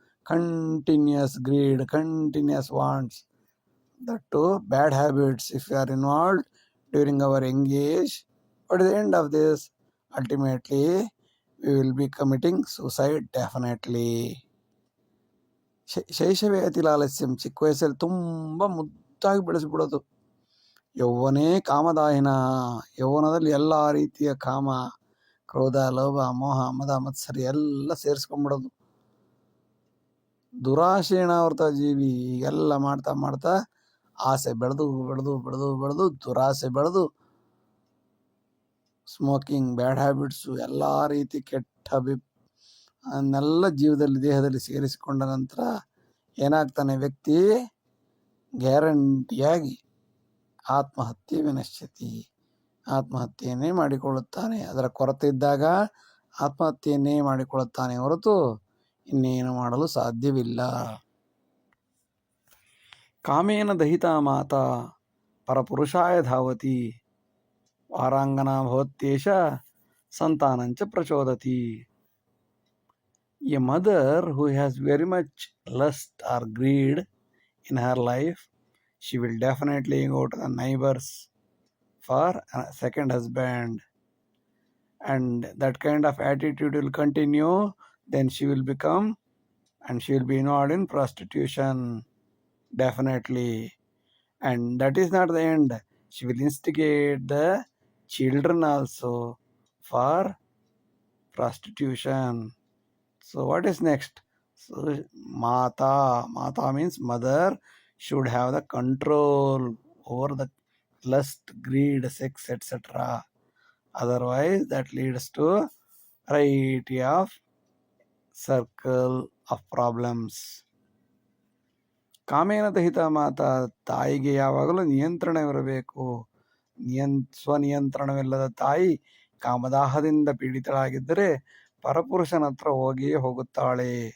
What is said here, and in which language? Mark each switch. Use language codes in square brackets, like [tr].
[en] continuous greed, continuous wants, that too bad habits. If we are involved during our young age, what is the end of this? Ultimately, we will be committing suicide definitely. [sa] ಶೈಶವೇ ಅತಿ ಲಾಲಸ್ಯಂ, [kn] ಚಿಕ್ಕ ವಯಸ್ಸಲ್ಲಿ ತುಂಬ ಮುದ್ದಾಗಿ ಬೆಳೆಸಿಬಿಡೋದು. [sa] ಯೌವನೇ ಕಾಮದಾಹಿನ, [kn] ಯೌವನದಲ್ಲಿ ಎಲ್ಲ ರೀತಿಯ ಕಾಮ, ಕ್ರೋಧ, ಲೋಭ, ಮೋಹ, ಮದ, ಮತ್ಸರಿ ಎಲ್ಲ ಸೇರಿಸ್ಕೊಂಡ್ಬಿಡೋದು. [sa] ದುರಾಶೇಣಾವೃತ ಜೀವಿ. [kn] ಎಲ್ಲ ಮಾಡ್ತಾ ಮಾಡ್ತಾ ಆಸೆ ಬೆಳೆದು ಬೆಳೆದು ಬೆಳೆದು ಬೆಳೆದು ದುರಾಸೆ ಬೆಳೆದು ಸ್ಮೋಕಿಂಗ್, ಬ್ಯಾಡ್ ಹ್ಯಾಬಿಟ್ಸು, ಎಲ್ಲ ರೀತಿ ಕೆಟ್ಟ ಅನ್ನೆಲ್ಲ ಜೀವದಲ್ಲಿ ದೇಹದಲ್ಲಿ ಸೇರಿಸಿಕೊಂಡ ನಂತರ ಏನಾಗ್ತಾನೆ ವ್ಯಕ್ತಿ? ಗ್ಯಾರಂಟಿಯಾಗಿ ಆತ್ಮಹತ್ಯೆ ವಿನಶ್ಯತಿ, ಆತ್ಮಹತ್ಯೆಯನ್ನೇ ಮಾಡಿಕೊಳ್ಳುತ್ತಾನೆ. ಅದರ ಕೊರತೆ ಇದ್ದಾಗ ಆತ್ಮಹತ್ಯೆಯನ್ನೇ ಮಾಡಿಕೊಳ್ಳುತ್ತಾನೆ ಹೊರತು ಇನ್ನೇನು ಮಾಡಲು ಸಾಧ್ಯವಿಲ್ಲ. [sa] ಕಾಮೇನ ದಹಿತಾ ಮಾತಾ ಪರಪುರುಷಾಯ ಧಾವತಿ, ವಾರಾಂಗನಾ ಭವತ್ಯೇಷ ಸಂತಾನಂಚ ಪ್ರಚೋದತಿ. [en] A mother who has very much lust or greed in her life, she will definitely go to the neighbors for a second husband, and that kind of attitude will continue. Then she will become, and she will be involved in prostitution definitely. And that is not the end. She will instigate the children also for prostitution. So what is next? So Mata means mother should have the control over the lust, greed, sex, etc. Otherwise that leads to variety of circle of problems. [sa] ಕಾಮೇನ ದಹಿತ ಮಾತಾ, [kn] ತಾಯಿಗೆ ಯಾವಾಗಲೂ ನಿಯಂತ್ರಣವಿರಬೇಕು. ಸ್ವನಿಯಂತ್ರಣವಿಲ್ಲದ ತಾಯಿ ಕಾಮದಾಹದಿಂದ ಪೀಡಿತಳಾಗಿದ್ದರೆ ಪರಪುರುಷನ ಹತ್ರ ಹೋಗಿಯೇ ಹೋಗುತ್ತಾಳೆ.